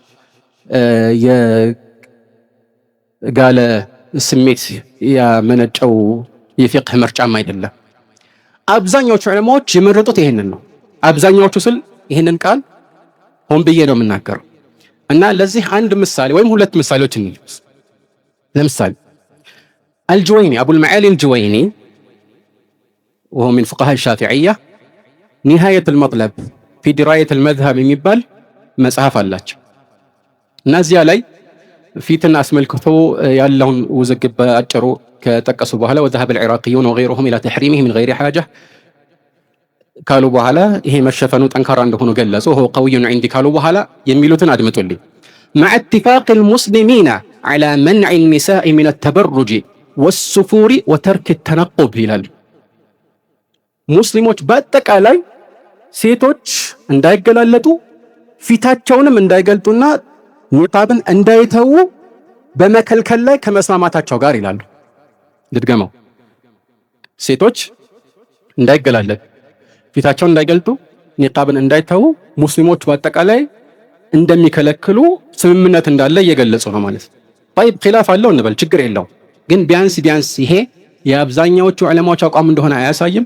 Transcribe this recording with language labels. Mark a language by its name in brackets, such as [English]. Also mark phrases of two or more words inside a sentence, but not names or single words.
[Amharic] የጋለ ስሜት ያመነጨው የፊቅህ ምርጫም አይደለም። አብዛኛዎቹ ዑለማዎች የመረጡት ይሄንን ነው። አብዛኛዎቹ ስል ይሄንን ቃል ሆን ብዬ ነው የምናገረው እና ለዚህ አንድ ምሳሌ ወይም ሁለት ምሳሌዎች እንልበስ። ለምሳሌ አልጁወይኒ አቡል መዓሊ አልጁወይኒ [Arabic] وهو من فقهاء الشافعية نهاية المطلب في دراية المذهب [Amharic] የሚባል መጽሐፍ አላቸው እና እዚያ ላይ ፊትን አስመልክቶ ያለውን ውዝግብ በአጭሩ ከጠቀሱ በኋላ [Arabic] وذهب العراقيون وغيرهم إلى تحريمه من غير حاجة [Amharic] ካሉ በኋላ ይሄ መሸፈኑ ጠንካራ እንደሆነ ገለጹ። [Arabic] هو قوي عندي [Amharic] ካሉ በኋላ የሚሉትን አድምጡልኝ። [Arabic] مع اتفاق المسلمين على منع النساء من التبرج والسفور وترك التنقب ይላሉ። [Amharic] ሙስሊሞች በአጠቃላይ ሴቶች እንዳይገላለጡ ፊታቸውንም እንዳይገልጡና ኒቃብን እንዳይተው በመከልከል ላይ ከመስማማታቸው ጋር ይላሉ። ልድገመው። ሴቶች እንዳይገላለጡ፣ ፊታቸውን እንዳይገልጡ፣ ኒቃብን እንዳይተው ሙስሊሞች በአጠቃላይ እንደሚከለክሉ ስምምነት እንዳለ እየገለጹ ነው ማለት ነው። طيب ኺላፍ አለው እንበል፣ ችግር የለው። ግን ቢያንስ ይሄ የአብዛኛዎቹ ዑለማዎች አቋም እንደሆነ አያሳይም?